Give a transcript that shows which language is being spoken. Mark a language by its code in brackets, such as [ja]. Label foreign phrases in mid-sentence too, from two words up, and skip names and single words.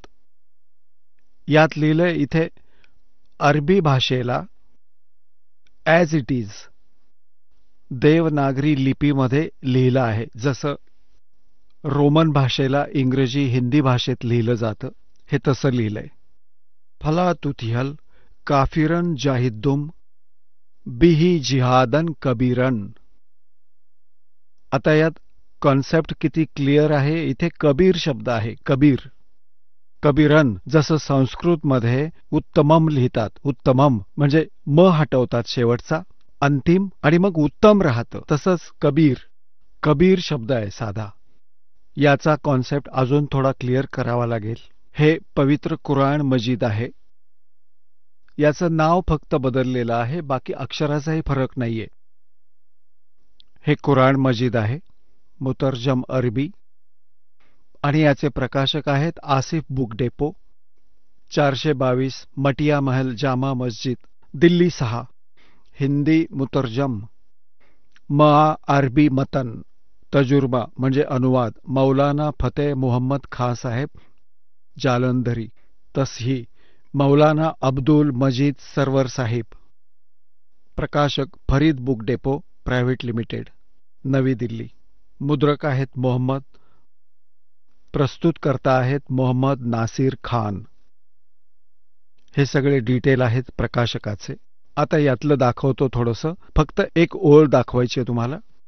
[mr] यात लिहिलंय इथे अरबी भाषेला [en] as it is [mr] देवनागरी लिपीमध्ये लिहिलं आहे. जसं रोमन भाषेला इंग्रजी हिंदी भाषेत लिहिलं जातं हे तसं लिहिलंय. [ar] فلا تطع الكافرين جاهدهم به جهادا كبيرا. [mr] आता यात कॉन्सेप्ट किती क्लिअर आहे. इथे कबीर शब्द आहे. कबीर, कबीरन. जसं संस्कृतमध्ये उत्तमम लिहितात. उत्तमम म्हणजे म हटवतात शेवटचा, अंतिम, आणि मग उत्तम राहतं. तसंच कबीर, कबीर शब्द आहे साधा. याचा कॉन्सेप्ट अजून थोडा क्लिअर करावा लागेल. हे पवित्र कुराण मजीद आहे. याचं नाव फक्त बदललेलं आहे, बाकी अक्षराचाही फरक नाहीये. हे कुराण मजीद आहे, [ur] مترجم عربی. [mr] आणि याचे प्रकाशक आहेत आसिफ बुक डेपो, 422 मटिया महल जामा मस्जिद, दिल्ली 6. [ur] ہندی مترجم۔ عربی متن. [mr] तजुर्बा म्हणजे अनुवाद मौलाना फतेह मोहम्मद खां साहेब जालंधरी. तसही मौलाना अब्दुल मजीद सरवर साहिब. प्रकाशक फरीद बुक डेपो प्रायव्हेट लिमिटेड, नवी दिल्ली. मुद्रक आहेत मोहम्मद. प्रस्तुतकर्ता आहेत मोहम्मद नासिर खान. हे सगळे डिटेल आहेत प्रकाशकाचे. आता यातलं दाखवतो थोडंसं. फक्त एक ओळ दाखवायची आहे तुम्हाला.